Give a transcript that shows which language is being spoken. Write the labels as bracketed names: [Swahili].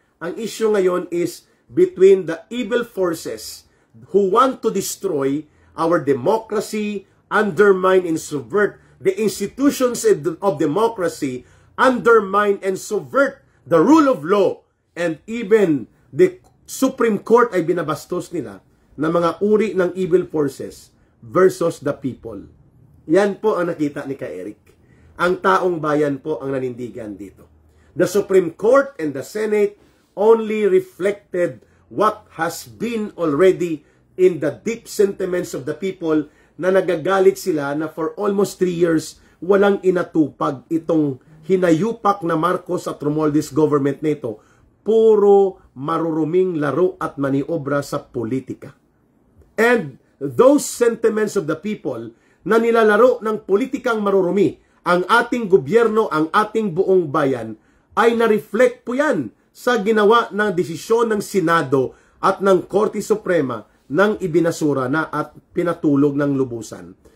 [English] Ang issue ngayon is between the evil forces who want to destroy our democracy, undermine and subvert the institutions of democracy, undermine and subvert the rule of law, and even the Supreme Court [Filipino] ay binabastos nila na mga uri ng [English] evil forces versus the people. [Filipino] Yan po ang nakita ni Ka Eric. Ang taong bayan po ang nanindigan dito. [English] The Supreme Court and the Senate only reflected what has been already in the deep sentiments of the people [Filipino] na nagagalit sila na [English] for almost 3 years [Filipino] walang inatupag itong hinayupak na [English] Marcos at Romualdez government nito. [Filipino] Puro maruruming laro at maniobra sa politika. [English] And those sentiments of the people [Filipino] na nilalaro ng politikang marurumi, ang ating gobyerno, ang ating buong bayan, ay na-reflect po yan sa ginawa ng desisyon ng Senado at ng Korte Suprema nang ibinasura na at pinatulog ng lubusan.